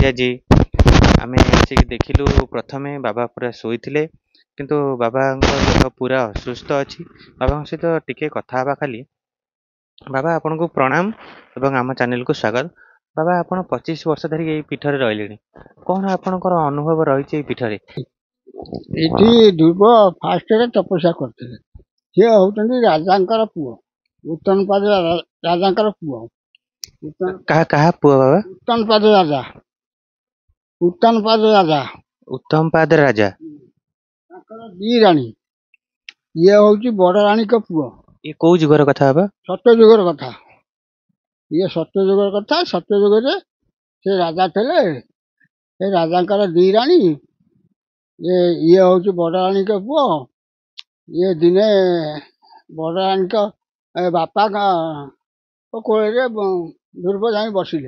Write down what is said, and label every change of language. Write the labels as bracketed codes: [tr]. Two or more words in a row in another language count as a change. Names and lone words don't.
[or] ଆଜ ଆମେ ଆସିକ ଦେଖିଲୁ ପ୍ରଥମେ ବାବା ପୂରା ଶୋଇଥିଲେ କିନ୍ତୁ ବାବା ଦେହ ପୂରା ଅସୁସ୍ଥ ଅଛି। ବାବା ସହିତ ଟିକେ କଥା ହେବା ଖାଲି। ବାବା ଆପଣଙ୍କୁ ପ୍ରଣାମ ଏବଂ ଆମ ଚ୍ୟାନେଲକୁ ସ୍ୱାଗତ। ବାବା ଆପଣ 25 ବର୍ଷ ଧରି ଏଇ ପୀଠ ରେ ରହିଲେଣି, କଣ ଆପଣଙ୍କର ଅନୁଭବ ରହିଛି ଏଇ ପୀଠ ରେ? ଏଠି ଧ୍ରୁବ ଫାଷ୍ଟରେ ତପସ୍ୟା କରିଥିଲେ। ସିଏ ହଉଛନ୍ତି ରାଜାଙ୍କର ପୁଅ, ଉତ୍ତନପାଦ ରାଜାଙ୍କର ପୁଅ। କଣ ପୁଅ ବାବା? ଉତ୍ତନପାଦ ରାଜା, ଉତ୍ତନପାଦ ରାଜା ଉତ୍ତମ ପାଦ ରାଜା। ତାଙ୍କର ଦି ରାଣୀ। ଇଏ ହଉଛି ବଡ ରାଣୀଙ୍କ ପୁଅ। ଏ କେଉଁ ଯୁଗର କଥା ବାବା? ସତ୍ୟଯୁଗର କଥା। ଇଏ ସତ୍ୟଯୁଗର କଥା। ସତ୍ୟଯୁଗରେ ସେ ରାଜା ଥିଲେ। ସେ ରାଜାଙ୍କର ଦି ରାଣୀ। ଇଏ ହଉଛି ବଡ ରାଣୀଙ୍କ ପୁଅ। ଇଏ ଦିନେ ବଡ ରାଣୀଙ୍କ ବାପାଙ୍କ କୋଳରେ ଧ୍ରୁବ ଯାଇ ବସିଲେ।